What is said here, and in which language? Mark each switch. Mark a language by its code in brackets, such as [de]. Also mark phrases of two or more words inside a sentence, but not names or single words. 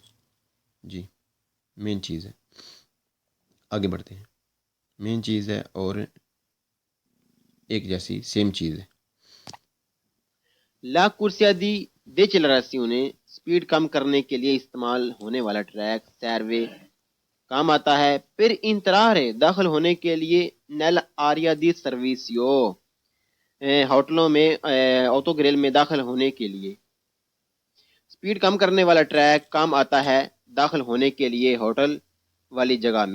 [ur] جی مین چیز ہے. آگے بڑھتے ہیں. مین چیز ہے اور ایک جیسی سیم چیز ہے. [it] la corsia di decelerazione [ur] سپیڈ کم کرنے کے لیے استعمال ہونے والا ٹریک سیروے کام آتا ہے پھر انترارے داخل ہونے کے لیے [it] nell'area di servizio [ur] ہوٹلوں میں آٹو گریل میں داخل ہونے کے لیے. سپیڈ کم کرنے والا ٹریک کام آتا ہے داخل ہونے کے لیے ہوٹل والی جگہ میں.